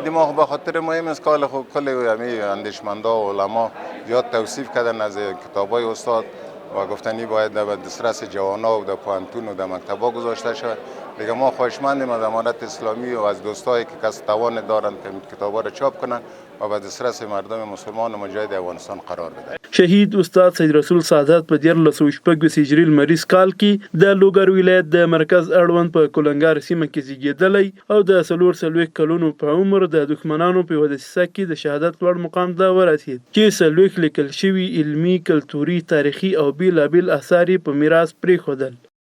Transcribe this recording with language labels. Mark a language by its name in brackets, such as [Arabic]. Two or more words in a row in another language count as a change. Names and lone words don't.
[Persian] دماغ به خاطر مهم است که خب کل اندیشمندا و علما زیاد توصیف کردن از کتابای استاد و گفتنی باید در دسترس جوانا و در پوهنتون و در مکتبا گذاشته شود. دیگه ما خواهشمندیم از امارت اسلامی و از دوستایی که کس توان دارند که کتابا را چاپ کنند و به دسترس مردم مسلمان و مجاهد افغانستان قرار بدهند. [Pashto] شهید استاد سید رسول سادات په 1414 هجري لمریز کال کې د لوګر ولایت د مرکز اړوند په کولنګار سیمه کې زیږېدلی او د 44 کلونو په عمر د دښمنانو په یوه دسیسه کې د شهادت لوړ مقام ته ورسېد چې 40 لیکل شوي علمي، کلتوري، تاریخي او بېلابېل اثار یې په میراث پرېښودل.